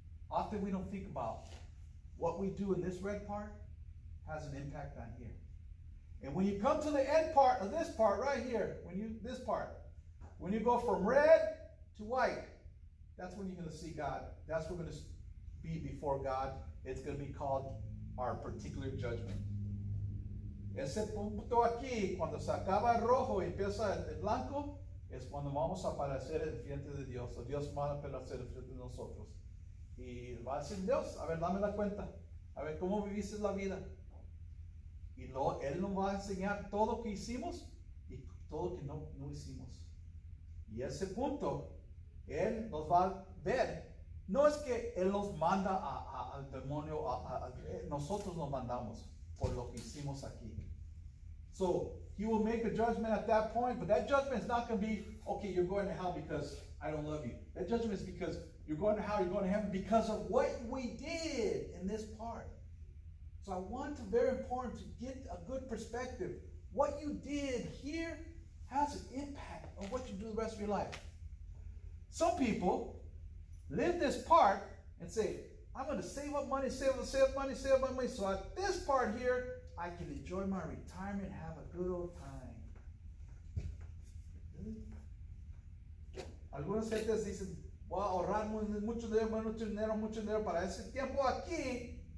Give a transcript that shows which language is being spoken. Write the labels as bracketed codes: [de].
[en] Often we don't think about what we do in this red part has an impact on here. And when you come to the end part of this part right here, when you go from red to white, that's when you're going to see God. That's when we're going to be before God. It's going to be called our particular judgment. [es] Ese punto aquí, cuando se acaba el rojo y empieza el blanco, es cuando vamos a aparecer en frente de Dios. O Dios va a aparecer en frente de nosotros. Y va a decir Dios, a ver, dame la cuenta. A ver, ¿cómo viviste la vida? Y Él nos va a enseñar todo lo que hicimos y todo lo que no hicimos. Y ese punto, Él nos va a ver. No es que Él nos manda al demonio, nosotros nos mandamos por lo que hicimos aquí. [en] So, He will make a judgment at that point, but that judgment is not going to be, okay, you're going to hell because I don't love you. That judgment is because you're going to hell, you're going to heaven because of what we did in this part. So I want to, very important to get a good perspective. What you did here has an impact on what you do the rest of your life. Some people live this part and say, I'm going to save up money, save up money. So at this part here, I can enjoy my retirement and have a good old time. Really? [es] Algunas gentes dicen, voy a ahorrar mucho dinero para ese tiempo aquí.